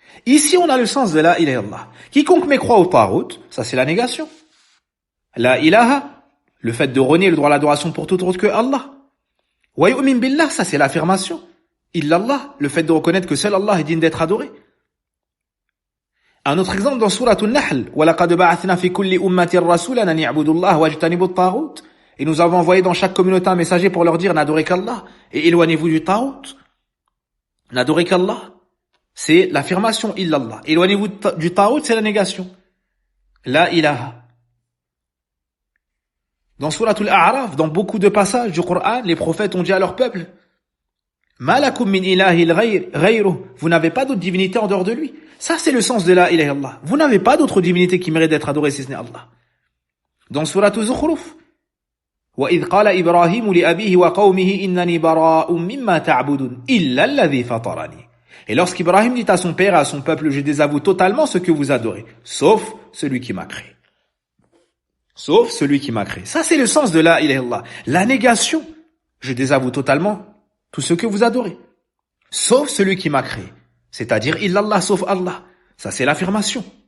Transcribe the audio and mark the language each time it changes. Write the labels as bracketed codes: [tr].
[fr] Ici, on a le sens de la ilaha illallah. Quiconque mécroit au Taghut, ça c'est la négation. La ilaha, le fait de renier le droit à l'adoration pour tout autre que Allah. [ar] Wa yu'min billah, [fr] ça c'est l'affirmation. Illallah, le fait de reconnaître que seul Allah est digne d'être adoré. Un autre exemple dans [ar] Surah An-Nahl, وَلَقَدْ بَعَثْنَا فِي كُلِّ أُمَّةٍ رَسُولًا أَنِ اعْبُدُوا اللَّهَ وَاجْتَنِبُوا الطَّاغُوتَ. [fr] Et nous avons envoyé dans chaque communauté un messager pour leur dire n'adorez qu'Allah et éloignez-vous du Taghut. N'adorez qu'Allah, c'est l'affirmation illallah. Éloignez-vous du Taghut, c'est la négation. La ilaha. Dans Surat Al-A'raf, dans beaucoup de passages du Coran, les prophètes ont dit à leur peuple, [ar] Ma lakum min ilahil ghayruh. [fr] Vous n'avez pas d'autre divinité en dehors de lui. Ça, c'est le sens de la ilaha illallah. Vous n'avez pas d'autre divinité qui mérite d'être adorée si ce n'est Allah. Dans [ar] Surat Al-Zukhruf, وَإِذْ قَالَ إِبْرَاهِيمُ لِأَبِيهِ وَقَوْمِهِ إِنَّنِي بَرَاءٌ مِّمَّا تَعْبُدُونَ إِلَّا الَّذِي فَطَرَنِي. [fr] Et lorsqu'Ibrahim dit à son père et à son peuple, je désavoue totalement ce que vous adorez, sauf celui qui m'a créé. Sauf celui qui m'a créé. Ça, c'est le sens de la ilaha illallah. La négation. Je désavoue totalement tout ce que vous adorez. Sauf celui qui m'a créé. C'est-à-dire, illallah, sauf Allah. Ça, c'est l'affirmation.